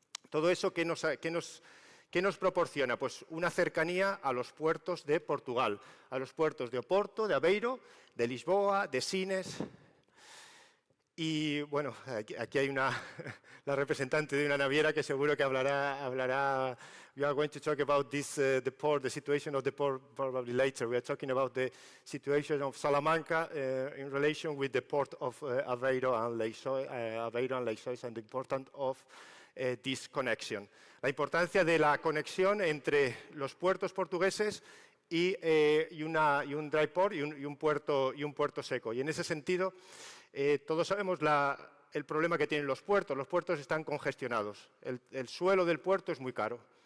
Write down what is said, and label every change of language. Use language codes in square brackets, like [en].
[es] Todo eso, ¿qué nos proporciona? Pues una cercanía a los puertos de Portugal, a los puertos de Oporto, de Aveiro, de Lisboa, de Sines. Y bueno, aquí hay la representante de una naviera que seguro que hablará. [en] We are going to talk about this, the port, the situation of the port probably later. We are talking about the situation of Salamanca in relation with the port of Aveiro and Leixões and the importance of this connection. [es] La importancia de la conexión entre los puertos portugueses y un dry port y un puerto seco. Y en ese sentido, todos sabemos el problema que tienen los puertos. Los puertos están congestionados. El suelo del puerto es muy caro.